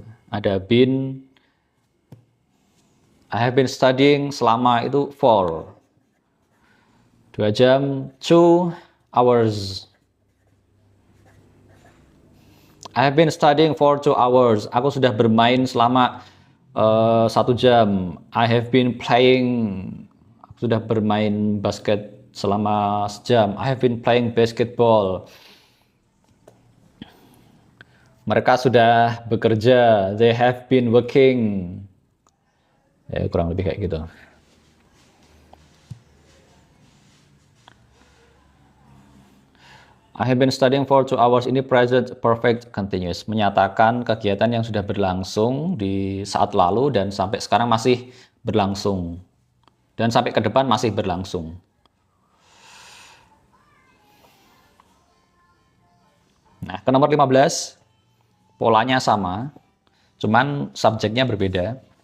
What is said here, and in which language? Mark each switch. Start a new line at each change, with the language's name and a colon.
Indonesian: Ada been.
English: I have been studying
Indonesian: selama itu
English: for 2 jam, 2 hours. I have been studying for 2 hours.
Indonesian: Aku sudah bermain selama 1 jam.
English: I have been playing.
Indonesian: Aku sudah bermain basket selama sejam.
English: I have been playing basketball.
Indonesian: Mereka sudah bekerja.
English: They have been working.
Indonesian: Ya, kurang lebih kayak gitu.
English: I have been studying for 2 hours ini present perfect continuous.
Indonesian: Menyatakan kegiatan yang sudah berlangsung di saat lalu dan sampai sekarang masih berlangsung. Dan sampai ke depan masih berlangsung. Nah, ke nomor 15, polanya sama, cuman subjeknya berbeda.